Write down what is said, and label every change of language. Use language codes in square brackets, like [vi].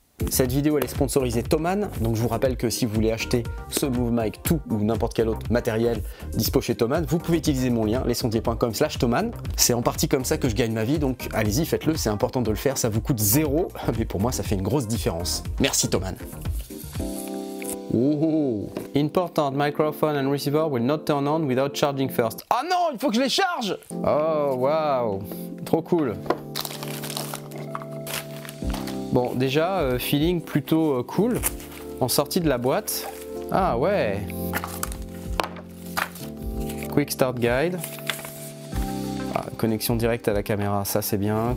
[fr] Cette vidéo elle est sponsorisée Thomann, donc je vous rappelle que si vous voulez acheter ce MoveMic 2 ou n'importe quel autre matériel dispo chez Thomann, vous pouvez utiliser mon lien lesondiers.com/Thomann. C'est en partie comme ça que je gagne ma vie, donc allez-y, faites-le, c'est important de le faire, ça vous coûte 0, mais pour moi ça fait une grosse différence. Merci Thomann. Oh. [en] Important microphone and receiver will not turn on without charging first. [fr] Ah non, il faut que je les charge. Oh waouh, trop cool. Bon, déjà, feeling plutôt cool, en sortie de la boîte. Ah ouais. Quick Start Guide. Ah, connexion directe à la caméra, ça c'est bien.